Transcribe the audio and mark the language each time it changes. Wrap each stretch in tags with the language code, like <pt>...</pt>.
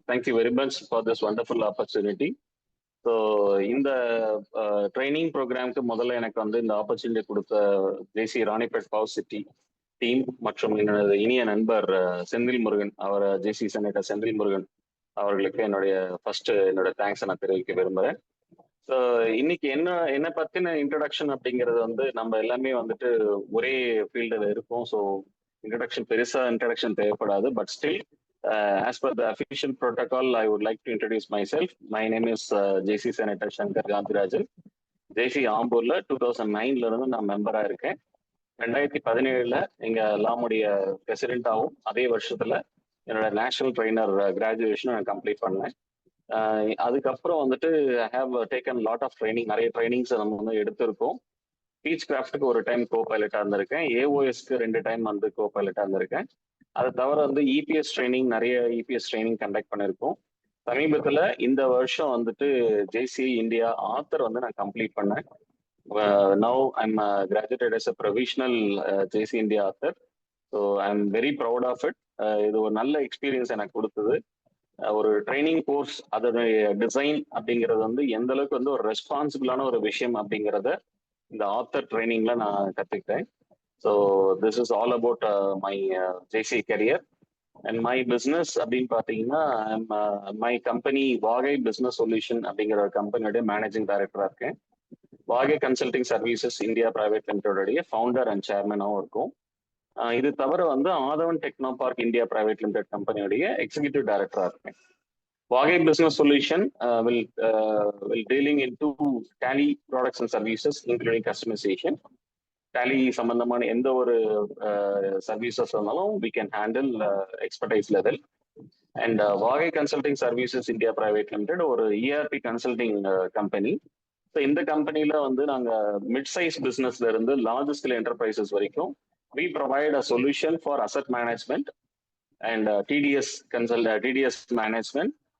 <en>Thank you very much for this wonderful opportunity.</en> <ta>So இந்த training ப்ரோக்ராம்க்கு முதல்ல எனக்கு வந்து இந்த ஆப்பர்ச்சுனிட்டி கொடுத்த JCI Ranipet power city team மற்றும் என்னோட இனிய நண்பர் செந்தில் முருகன், அவர் JCI செனட்டர் செந்தில் முருகன் அவர்களுக்கு என்னோட தேங்க்ஸை நான் தெரிவிக்க விரும்புகிறேன். ஸோ இன்னைக்கு என்ன பற்றின இன்ட்ரடக்ஷன் அப்படிங்கிறது வந்து நம்ம எல்லாமே வந்துட்டு ஒரே ஃபீல்டில் இருக்கோம். ஸோ பெருசாக இன்ட்ரடக்ஷன் தேவைப்படாது.</ta> <en>But still as per the official protocol, I would like to introduce myself. My name is JCI Senator Shankar Gandhirajan.</en> <ta>JCI ஆம்பூர்ல 2009ல இருந்து நான் மெம்பரா இருக்கேன். 2017ல எங்க லாமுடைய பிரசிடென்டாகவும் அதே வருஷத்துல என்னோட நேஷனல் ட்ரைனர் கிராஜுவேஷனும் நான் கம்ப்ளீட் பண்ணேன். அதுக்கப்புறம் வந்துட்டு</ta> <en>I have taken lot of training,</en> <ta>நிறைய ட்ரைனிங்ஸ் நம்ம வந்து எடுத்திருக்கோம். ஸ்பீச் கிராஃப்ட்டுக்கு ஒரு டைம் கோ பைலட்டா இருந்திருக்கேன். AOSக்கு 2 டைம் வந்து கோ பைலட்டா இருந்திருக்கேன். அதை தவிர வந்து நிறைய EPS ட்ரைனிங் கண்டக்ட் பண்ணியிருக்கோம். சமீபத்தில் இந்த வருஷம் வந்துட்டு JCI இந்தியா ஆத்தர் வந்து நான் கம்ப்ளீட் பண்ணேன்.</ta> <en>Now I'm graduated as a provisional JCI India author. So I am very proud of it.</en> <ta>இது ஒரு நல்ல எக்ஸ்பீரியன்ஸ் எனக்கு கொடுத்தது. ஒரு ட்ரைனிங் கோர்ஸ் அதனுடைய டிசைன் அப்படிங்கிறது வந்து எந்த அளவுக்கு வந்து ஒரு ரெஸ்பான்சிபிளான ஒரு விஷயம் அப்படிங்கிறத இந்த ஆத்தர் ட்ரைனிங்ல நான் கற்றுக்கிட்டேன்.</ta> <en>So this is all about my JCI career and my business.</en> <ta>அப்படின்னு பார்த்தீங்கன்னா</ta> <en>my company</en> <ta>வாகை பிஸ்னஸ் சொல்யூஷன் அப்படிங்கிற ஒரு கம்பெனியோட மேனேஜிங் டைரக்டராக இருக்கேன். வாகை consulting services India private லிமிடெடோடைய founder and சேர்மனாகவும் இருக்கும். இது தவிர வந்து ஆதவன் techno park India private limited கம்பெனியோடைய executive டைரக்டராக இருக்கேன்.</ta> <en>Vaagai business solution will dealing into Tally products and services including customization.</en> <ta>Tally சம்பந்தமான எந்த ஒரு சர்வீசஸ் இருந்தாலும்</ta> <en>we can handle expertise level.</en> <ta>And வாகை consulting services India private limited ஒரு ERP கன்சல்டிங் கம்பெனி. ஸோ இந்த கம்பெனில வந்து நாங்கள் மிட் சைஸ் பிஸ்னஸ்ல இருந்து லார்ஜ் ஸ்கேல் என்டர்பிரைசஸ் வரைக்கும்</ta> <en>we provide a solution for asset management and TDS management</en>